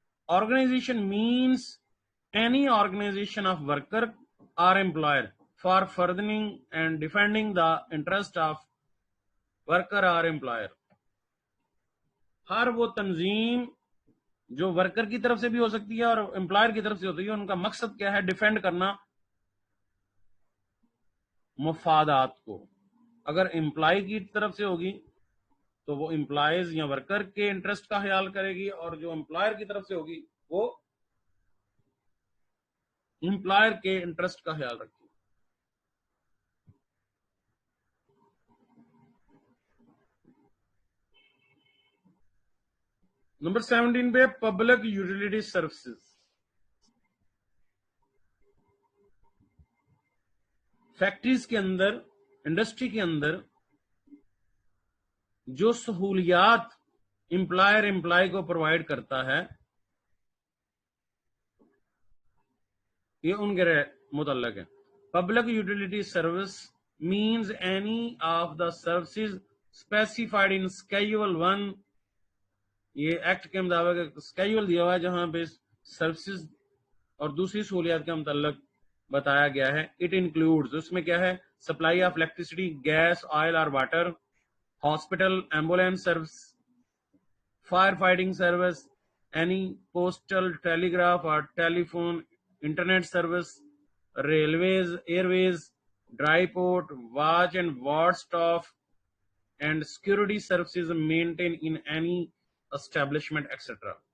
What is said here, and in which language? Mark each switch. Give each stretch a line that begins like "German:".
English: Organization means any organization of worker or employer for furthering and defending the interest of worker or employer.
Urdu: ہر وہ تنظیم جو worker کی طرف سے بھی ہو سکتی ہے اور امپلائر کی طرف سے ہوتی ہے، ان کا مقصد کیا ہے؟ ڈیفینڈ کرنا مفادات کو. اگر امپلائی کی طرف سے ہوگی تو وہ امپلائیز یا ورکر کے انٹرسٹ کا خیال کرے گی، اور جو امپلائر کی طرف سے ہوگی وہ امپلائر کے انٹرسٹ کا خیال رکھے گی. نمبر 17 پہ پبلک یوٹیلیٹی سروسز. فیکٹریز کے اندر، انڈسٹری کے اندر جو سہولیات امپلائر امپلائی کو پرووائڈ کرتا ہے، یہ ان کے متعلق ہے.
English: Public utility service means any of the services specified in schedule 1.
Urdu: یہ ایکٹ کے مطابق اسکیجول دیا ہوا ہے جہاں پہ سروسز اور دوسری سہولیات کے متعلق بتایا گیا ہے.
English: it includes,
Urdu: اس میں کیا ہے؟
English: Supply of electricity, gas, oil اور water, hospital, ambulance service, fire fighting service, any postal, telegraph اور telephone, internet service, railways, airways, dry port, watch and ward staff and security services maintain in any establishment et cetera.